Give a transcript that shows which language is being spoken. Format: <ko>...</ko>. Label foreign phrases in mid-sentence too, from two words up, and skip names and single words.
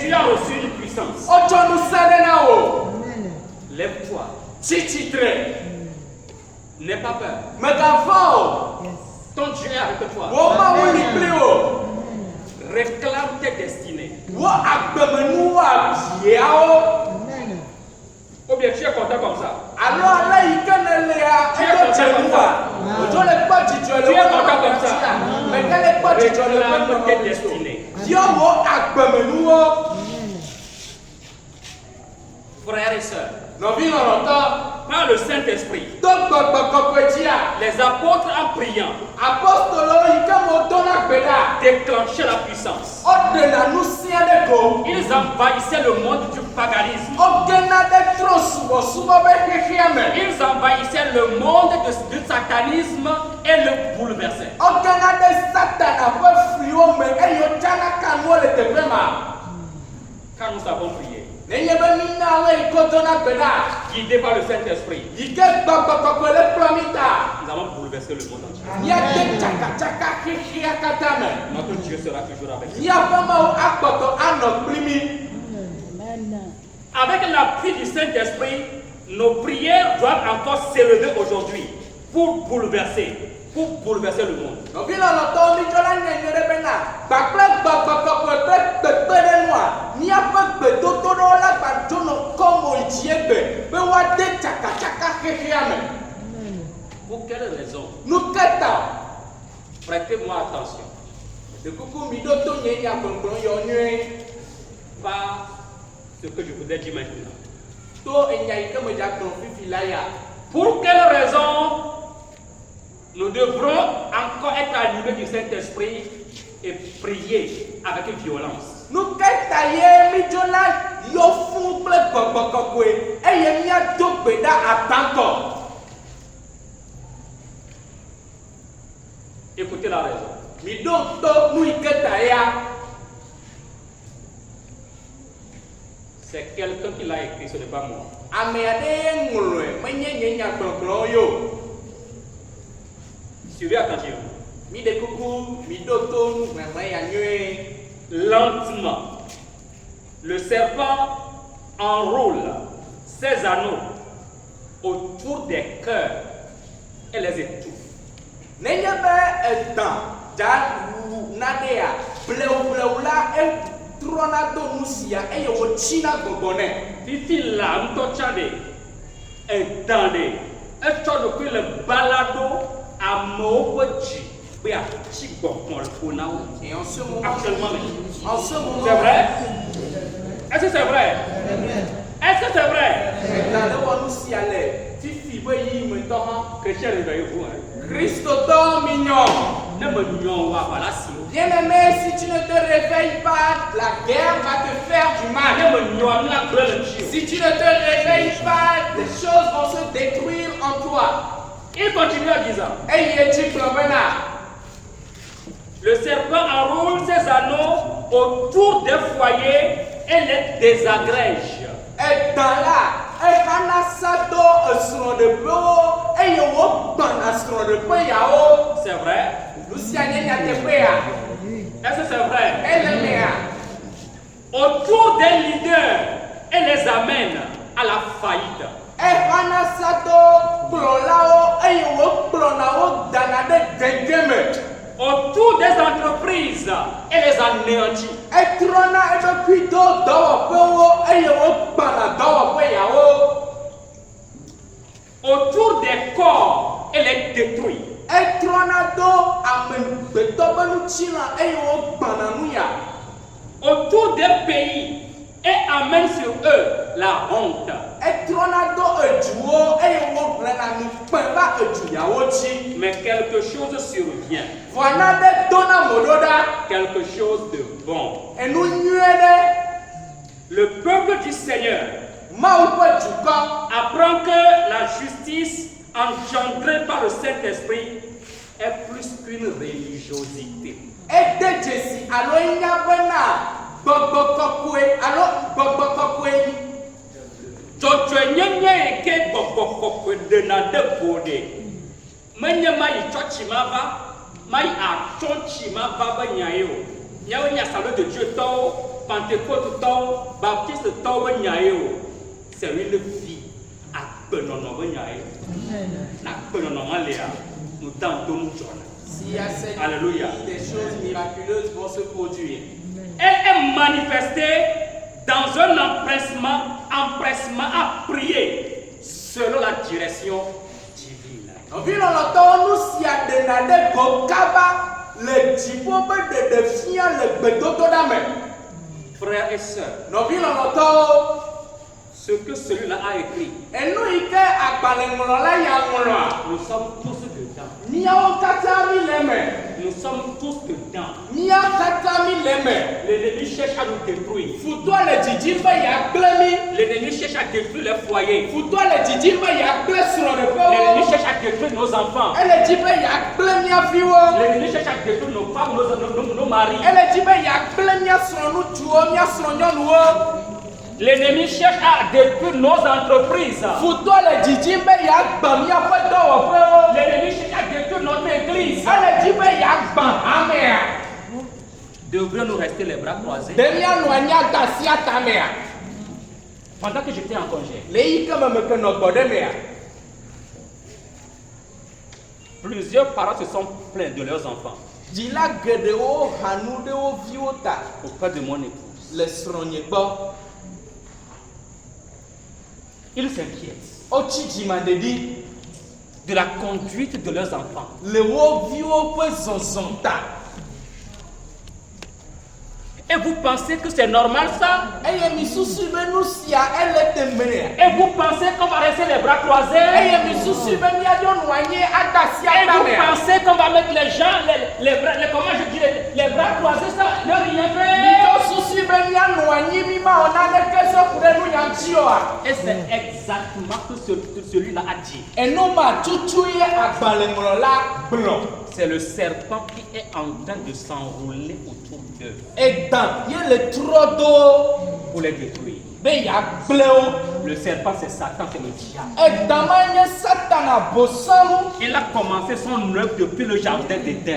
<fr>Tu as reçu une puissance.</fr> <ee>wotsɔ nusẽ ɖe na wo Amen.</ee> <fr>Lève-toi.</fr> <ee>tsi tsitre</ee> <fr>N'aie pas peur.</fr> <ee>megavɔ o Yes.</ee> <fr>Ton Dieu est avec toi.</fr> <ee>wo mawu li kpli o</ee> <fr>Réclame tes destinées.</fr> <ee>wo agbemenuwo abiawo Amen.</ee> <fr>Ou bien tu es content comme ça.</fr> <ee>alo ale yi ke nelea edo dze ŋua wodzo le kpɔ dzidzɔ le wo nɔnɔmetia meke le kpɔ dzidzɔ le wo</ee> <fr>Réclame tes</fr> <ee>nɔnɔmetia</ee> <fr>destinées.</fr> <ee>diɔ wo agbemenuwo Amen.</ee> <fr>Frères et sœurs,</fr> <ee>nɔvi lɔlɔtɔ</ee> <fr>par le Saint-Esprit,</fr> <ee>to gbɔgbɔ kɔkɔe dzia</ee> <fr>les apôtres en priant</fr> <ee>apostolo yi ke mo dona gbe ɖa</ee> <fr>déclenchaient la puissance.</fr> <ee>woɖena nusia ɖe go</ee> <fr>Ils envahissaient le monde du paganisme.</fr> <ee>wogena ɖe trɔ subɔsubɔ be xexea me</ee> <fr>Ils envahissaient le monde du satanisme et le bouleversaient.</fr> <ee>wogena ɖe satana ƒe fliwo me eye wotsana ka nuwo le teƒe ma</ee> <fr>Quand nous avons prié,</fr> <ee>nenye be mina alo yi ke dona gbe ɖa</ee> <fr>guidés par le Saint-Esprit,</fr> <ee>yi ke gbɔgbɔ kɔkɔe le kplɔ mi ta</ee> <fr>nous allons bouleverser le monde entier.</fr> <ee>míade tsakatsaka xexea katã me</ee> <fr>Notre Dieu sera toujours avec nous.</fr> <ee>míaƒe mawu akpɔtɔ anɔ kpli mi Amen.</ee> <fr>Avec l'appui du Saint-Esprit, nos prières doivent encore s'élever aujourd'hui pour bouleverser le monde.</fr> <ee>nɔvi lɔlɔtɔwo mi tsɔ la nyenye ɖe bena gbàgbé gbɔgbɔ kɔkɔe ƒe kpekpe ɖe nua míaƒe gbedodo ɖewo la gbadzo nɔ kɔmo yi dzi egbe be woade tsakatsaka xexea me Amen.</ee> <fr>Pour quelle raison?</fr> <ee>nu ke ta</ee> <fr>Prêtez-moi attention.</fr> <ee>de kuku mi ɖo to nye nya gbɔngbɔn yɔ nyuie</ee> <fr>Pas ce que je voudrais dire maintenant.</fr> <ee>to enya yi ke me dza gblɔ fifi la ya</ee> <fr>Pour quelle raison nous devrons encore être animés du Saint-Esprit et prier avec violence?</fr> <ee>nu ke ta ye mi dzo la yɔ fún kple gbɔgbɔ kɔkɔe eye míado gbe ɖa atãtɔ</ee> <fr>Écoutez la raison.</fr> <ee>mi ɖo to nu yi ke ta ya</ee> <fr>C'est quelqu'un qui l'a écrit, ce n'est pas moi.</fr> <ee>ame aɖe ye ŋlɔe menye nye nya gblɔgblɔ yo</ee> <fr>Suivez attentivement.</fr> <ee>mi de kuku mi ɖo to nu hlɛhlɛ ya nyuie</ee> <fr>Lentement, le serpent enroule ses anneaux autour des cœurs et les étouffe.</fr> <ee>nenye be edã dza wu naɖea blewublewu la trɔna do nu sia eye wotsina gbɔgbɔ nɛ. Fifi la ŋutɔ tsa ɖe, edan ɖe, etsɔ ɖokui le bala ɖo amewo ƒe dzi be atsi gbɔgbɔ le ƒo na wo.</ee> <fr>Et en ce moment, Actuellement, mais. c'est C'est vrai? Est-ce que c'est vrai? Est-ce que c'est vrai?</fr> <ee>Edan ɖe wɔ nu sia le fifi be yi me tɔ hã.</ee> <fr>Chrétien réveillez-vous. Hein.</fr> <ee>Kristotɔ mi nyɔ. Ne me nyɔ wa voilà si.</ee> <fr>Bien-aimé, si tu ne te réveilles pas, la guerre va te faire du mal.</fr> <ee>Ne me nyɔ na gblẽ le tsi.</ee> <fr>Si tu ne te réveilles pas, les choses vont se détruire en toi. Il continue en disant.</fr> <ee>Eye tsi gblɔ bena.</ee> <fr>Le serpent enroule ses anneaux autour des foyers et les désagrège.</fr> <ee>Edan la, exana sa do esrɔ̃ɖeƒewo eye wogbãna srɔ̃ɖeƒe yawo.</ee> <fr>C'est vrai?</fr> <ee>Nu sia nye nyateƒea.</ee> <fr>Est-ce que c'est vrai?</fr> <ee>Ele mea.</ee> <fr>Autour des leaders et les amène à la faillite.</fr> <ee>Exana sa do kplɔlawo eye wokplɔna wo dana ɖe gege me.</ee> <fr>Autour des entreprises et les anéantit.</fr> <ee>Etrɔna eɖokui do dɔwɔƒewo eye wogbãna dɔwɔƒe yawo.</ee> <fr>Autour des corps et les détruit.</fr> <ee>Etrɔna do amegbetɔ ƒe nutsila eye wogbãna nu ya.</ee> <fr>Autour des pays et amène sur eux la honte.</fr> <ee>Etrɔna do eduwo eye wohlẽna nukpẽ va edu yawo dzi.</ee> <fr>Mais quelque chose survient.</fr> <ee>Vɔna ɖe dona mo ɖo ɖa.</ee> <fr>Quelque chose de bon.</fr> <ee>Enu nyuie ɖe.</ee> <fr>Le peuple du Seigneur</fr> <ee>Mawu ƒe dukɔ.</ee> <fr>apprend que la justice engendrée par le Saint-Esprit est plus qu'une religiosité.</fr> <ee>Ede dzesi alo enya bena gbɔgbɔ kɔkɔe alo gbɔgbɔ kɔkɔe. Dzɔdzɔenyenye yi ke gbɔgbɔ kɔkɔe ɖena ɖe go ɖe. Menye ma yi tsɔtsi ma va, ma yi atsɔtsi ma va be nya ye o. Nyawo nye Assemblée de Dieu tɔwo, Pentecôte tɔwo, Baptiste tɔwo be nya ye o.</ee> <fr>C'est une vie</fr> <ee>agbenɔnɔ be nya ye. Na agbenɔnɔ ma lea, nu dan to nu dzɔna.</ee> <fr>Si y a cette Alléluia. des choses miraculeuses vont se produire. Elle est manifestée dans un empressement à prier selon la direction divine.</fr> <ee>Nɔvi lɔlɔtɔwo nu sia ɖena ɖe go kaba le dziƒo be ɖeɖefia le gbedodoɖa me.</ee> <fr>Frères et sœurs,</fr> <ee>Nɔvi lɔlɔtɔwo,</ee> <fr>ce que celui-là a écrit,</fr> <ee>enu yi ke agbalẽŋlɔla ya ŋlɔa,</ee> <fr>nous sommes tous dedans.</fr> <ee>míawo katã mi le me.</ee> <fr>Nous sommes tous dedans.</fr> <ee>Mía katã mi le me.</ee> <fr>L'ennemi cherche à nous détruire.</fr> <ee>Futoa le dzidzim be yeagblẽ mi.</ee> <fr>L'ennemi cherche à détruire les foyers.</fr> <ee>Futoa le dzidzim be yeagblẽ</ee> <fr>L'ennemi</fr> <ee>srɔ̃ɖeƒewo.</ee> <fr>cherche à détruire nos enfants.</fr> <ee>Ele dzi be yeagblẽ mía viwo.</ee> <fr>L'ennemi cherche à détruire nos femmes, nos maris.</fr> <ee>Ele dzi be yeagblẽ mía srɔ̃ŋutsuwo, mía srɔ̃nyɔnuwo.</ee> <fr>L'ennemi cherche à détruire nos entreprises.</fr> <ee>Futoa le dzidzim be yeagbã míaƒe dɔwɔƒewo.</ee> <fr>L'ennemi cherche à détruire notre église.</fr> <ee>Ele dzi be yeagbã hamea.</ee> <fr>Devrions-nous rester les bras croisés?</fr> <ee>Ɖe míanɔ anyi ada asi atamea.</ee> <fr>Pendant que j'étais en congé,</fr> <ee>Le yi ke me ke nɔ gbɔ ɖe mea.</ee> <fr>plusieurs parents se sont plaints de leurs enfants</fr> <ee>Dzila geɖewo ha nu ɖe wo viwo ta</ee> <fr>auprès de mon épouse.</fr> <ee>le srɔ̃nye gbɔ.</ee> <fr>Ils s'inquiètent</fr> <ee>Wotsi dzimaɖeɖi</ee> <fr>de la conduite de leurs enfants.</fr> <ee>le wo viwo ƒe zɔzɔ ta.</ee> <fr>Et vous pensez que c'est normal ça?</fr> <ee>Eye mi susu be nu sia ele temenea.</ee> <fr>Et vous pensez qu'on va rester les bras croisés?</fr> <ee>Eye mi susu be míadzo nɔ anyi ada asi</ee> <fr>Et vous</fr> <ee>atamea.</ee> <fr>pensez qu'on va mettre les gens, comment je dirais, les bras croisés, ça, ne rien faire?</fr> <ee>Midzo susu be míanɔ anyi mi ma wɔ naneke sɔ ku ɖe nu ya ŋuti oa.</ee> <fr>Et c'est exactement ce que celui-là a dit.</fr> <ee>Enu ma tutu ye agbalẽŋlɔla gblɔ.</ee> <fr>C'est le serpent qui est en train de s'enrouler autour d'eux</fr> <ee>Edan ye le trɔ do</ee> <fr>pour les détruire.</fr> <ee>be yeagblẽ wo.</ee> <fr>Le serpent, c'est Satan, c'est le diable.</fr> <ee>Edan ma nye Satana bosanu.</ee> <fr>Il a commencé son œuvre depuis le jardin d'Éden.</fr>